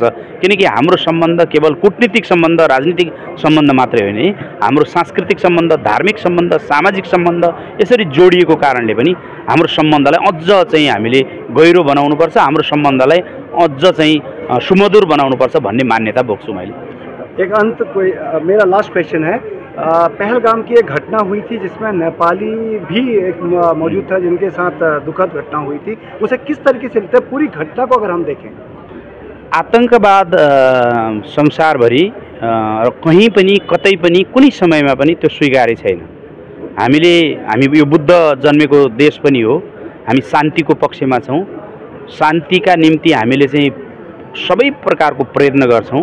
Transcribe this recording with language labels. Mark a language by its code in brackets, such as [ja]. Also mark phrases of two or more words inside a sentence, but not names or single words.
[ne] किनकि हाम्रो सम्बन्ध केवल कूटनीतिक सम्बन्ध, राजनीतिक सम्बन्ध मात्रै होइन, हाम्रो सांस्कृतिक सम्बन्ध, धार्मिक सम्बन्ध, सामाजिक सम्बन्ध यसरी जोडिएको कारणले पनि हाम्रो सम्बन्धलाई अझ चाहिँ हामीले गहिरो बनाउनुपर्छ, हाम्रो सम्बन्धलाई अझ चाहिँ सुमधुर बनाउनुपर्छ भन्ने मान्यता बोक्छु मैले। [hi] एक अंत कोई मेरा लास्ट क्वेश्चन है, पहलगाम की एक घटना हुई थी जिसमें नेपाली भी एक मौजूद था जिनके साथ दुखद घटना हुई थी, उसे किस तरीके से लेते हैं? पूरी घटना को अगर हम देखें, [ne] आतंकवाद संसारभरि कहीं पनि कतै पनि कुनै समयमा पनि त्यो स्वीकार्य छैन। हामी यो बुद्ध जन्मेको देश पनि हो, हामी शान्तिको पक्षमा छौँ। शान्तिका निम्ति हामीले चाहिँ सबै प्रकारको प्रयत्न गर्छौँ।